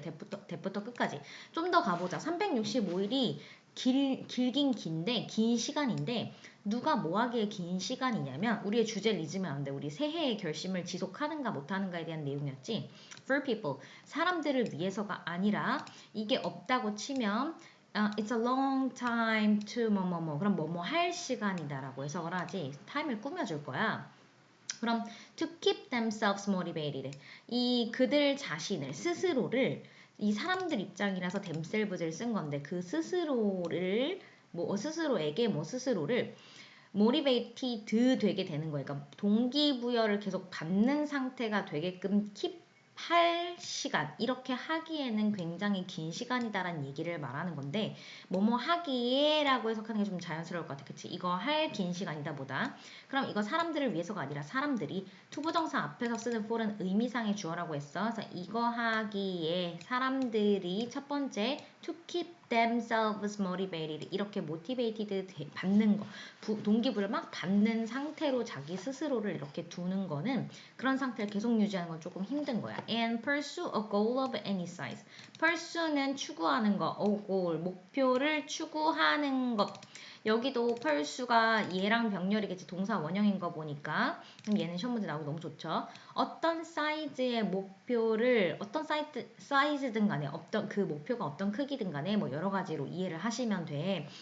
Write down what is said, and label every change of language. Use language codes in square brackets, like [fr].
[ko] 대부터 끝까지. 좀 더 가보자. 365일이 길긴 긴데 긴 시간인데 누가 뭐 하기에 긴 시간이냐면 우리의 주제를 잊으면 안 돼. 우리 새해의 결심을 지속하는가 못하는가에 대한 내용이었지. [en] For people, [ko] 사람들을 위해서가 아니라 이게 없다고 치면 [en] it's a long time to [ko] 뭐뭐뭐 그럼 뭐뭐 할 시간이다라고 해석을 하지. 타임을 꾸며줄 거야. 그럼 [en] to keep themselves motivated. [ko] 이 그들 자신을 스스로를 이 사람들 입장이라서 themselves를 쓴 건데 그 스스로를 스스로를 motivated 되게 되는 거예요. 그러니까 동기부여를 계속 받는 상태가 되게끔 keep 할 시간 이렇게 하기에는 굉장히 긴 시간이다라는 얘기를 말하는 건데 뭐뭐 하기에 라고 해석하는 게 좀 자연스러울 것 같아. 그치? 이거 할 긴 시간이다 보다. 그럼 이거 사람들을 위해서가 아니라 사람들이 투부정사 앞에서 쓰는 for은 의미상의 주어라고 했어. 그래서 이거 하기에 사람들이 첫 번째 [en] to keep themselves motivated [ko] 이렇게 motivated 받는 거 동기부여를 막 받는 상태로 자기 스스로를 이렇게 두는 거는 그런 상태를 계속 유지하는 건 조금 힘든 거야. [en] And pursue a goal of any size. [ko] pursue는 추구하는 거, a goal, 목표를 추구하는 것. 여기도 pursue가 얘랑 병렬이겠지. 동사 원형인 거 보니까. 그럼 얘는 시험 문제 나오고 너무 좋죠. 어떤 사이즈의 목표를 어떤 사이즈든 간에 어떤 그 목표가 어떤 크기든 간에 뭐 여러 가지로 이해를 하시면 돼.